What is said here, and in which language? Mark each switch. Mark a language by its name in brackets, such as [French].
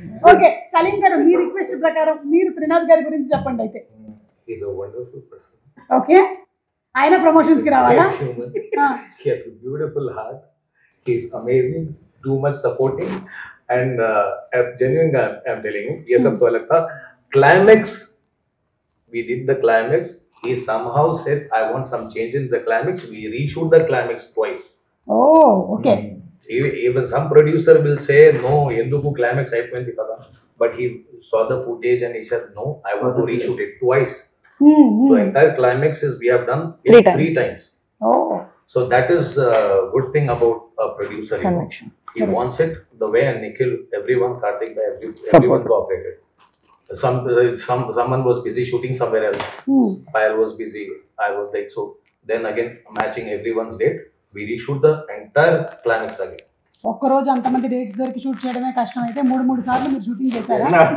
[Telugu] Okay, Salim గారు మీ request ప్రకారం మీరు త్రినాథ్ గారి గురించి చెప్పండి అయితే. [English] he is a wonderful person. [Telugu] Okay, ఆయన ప్రమోషన్స్ కి రావాలా? [English] He has a beautiful heart. He is amazing, too much supporting, and genuine I'm telling you, [Hindi] ये सब तो अलग था. [English] Climax, we did the climax. He somehow said, I want some change in the climax. We reshoot the climax twice. Oh, okay. Even some producer will say, no, [Telugu] enduku climax అయిపోయింది కదా. [English] But he saw the footage and he said, no, I want to reshoot it twice. The entire climax is we have done it three times. Oh. So that is a good thing about a producer. He wants it the way, and Nikhil, everyone, Karthik, everyone cooperated. Someone was busy shooting somewhere else. Payal was busy. I was like, so then again matching everyone's date, we reshoot the entire climax again. [Telugu] ఒక్కరోజు అంతమంది dates దొరికి shoot చేయడమే కష్టం అయితే 3 సార్లు మీరు shooting చేశారా?